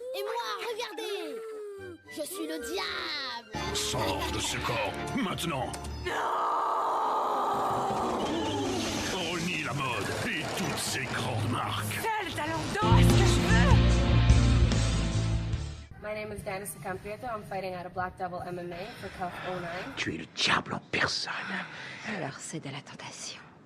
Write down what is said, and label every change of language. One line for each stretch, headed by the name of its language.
French: Et moi, regardez! Je suis le diable! Sors de ce corps, maintenant! On renie la mode et toutes ces grandes marques. Quel talent d'or est-ce que je veux?
English: My name is Danis Campieta. I'm fighting out of Black Devil MMA for CUF 09.
French: Tu es le diable en personne. Alors cède à la tentation.